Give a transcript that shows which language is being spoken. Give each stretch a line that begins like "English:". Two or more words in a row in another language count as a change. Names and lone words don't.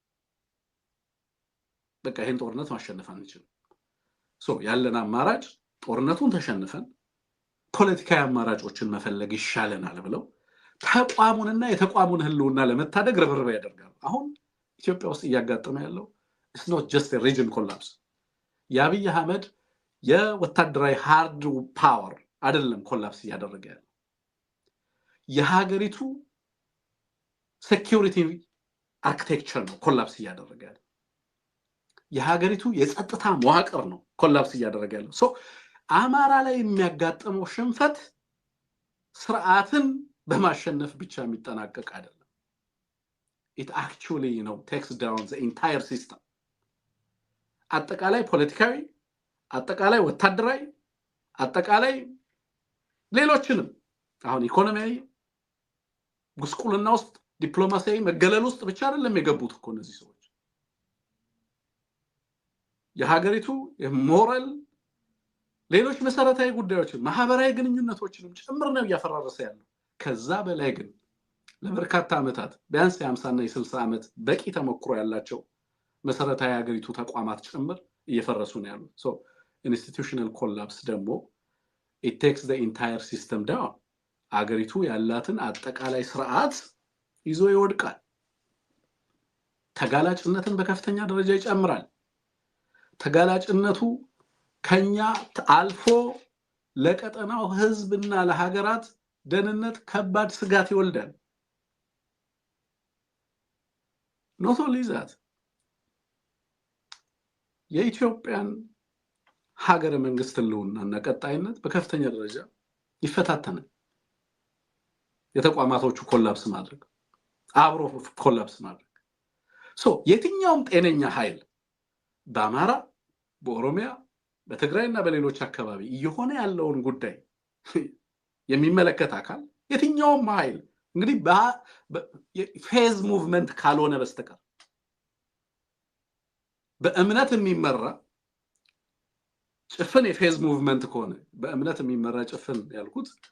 Amharic: በቃ ይሄን ጦርነት ማሸነፍ አንችልም ያለን አማራጭ ጦርነቱን ተሸንፈን ፖለቲካዊ አማራጮችን መፈለግ ይሻለናል ብለው ተቋሙንና የተቋሙን ህልውና ለመታደግ ርብርብ ያደርጋሉ። አሁን ኢትዮጵያ ውስጥ እያጋጠመ ያለው
English: it's not just a region collapse
Amharic: የአብይ አህመድ የወታደራዊ
English: hard power
Amharic: አይደለም ኮላፕስ እያደረገ ያለው የሀገሪቱ
English: security architecture
Amharic: ነው ኮላፕስ እያደረገ ያለው የሀገሪቱ የጸጥታ መዋቅር ነው ኮላፕስ እያደረገ ያለው አማራ ላይ የሚያጋጥመው ሽንፈት ስርዓትን በማሸነፍ ብቻ የሚጠናቀቅ አይደለም።
English: it actually takes down the entire system
Amharic: አጠቃላይ ፖለቲካዊ አጠቃላይ ወታደራዊ አጠቃላይ ሌሎችንም አሁን ኢኮኖሚያዊ ጉስቁልና ውስጥ ዲፕሎማሲያዊ መገለል ውስጥ ብቻ አይደለም የገቡት እኮ እነዚህ ሰዎች የሀገሪቱ የሞራል ሌሎች መሰረታዊ ጉዳዮችን ማህበራዊ ግንኙነቶችንም ጭምር ነው ያፈራረሰ ያለው። ከዛ በላይ ግን ለበርካታ ዓመታት ቢያንስ የ50 እና የ60 ዓመት በቂ ተሞክሮ ያላቸው መሰረታዊ ሀገሪቱ ተቋማት ጭምር እየፈረሱ ነው ያሉት።
English: institutional collapse
Amharic: ደግሞ
English: it takes the entire system down
Amharic: ሀገሪቱ ያላትን አጠቃላይ ስርዓት ይዞ ይወድቃል። ተጋላጭነትን በከፍተኛ ደረጃ ይጨምራል። ተጋላጭነቱ ከኛ አልፎ ለቀጠናው ህዝብና ለሀገራት ደህንነት ከባድ ስጋት ይወልዳል።
English: not only that
Amharic: የኢትዮጵያን ሀገረ መንግስት ህልውናና ቀጣይነት በከፍተኛ ደረጃ ይፈታተናል። የተቋማቶቹ ኮላፕስ ማድረግ አብሮ ኮላፕስ ማድረግ የትኛውም ጤነኛ ኃይል በአማራ በኦሮሚያ በትግራይና በሌሎች አካባቢ እየሆነ ያለውን ጉዳይ የሚመለከት አካል የትኛውም ኃይል እንግዲህ
English: faith movement
Amharic: ካልሆነ በስተቀር በእምነት የሚመራ ጭፍን
English: faith movement
Amharic: ከሆነ በእምነት የሚመራ ጭፍን ያልኩት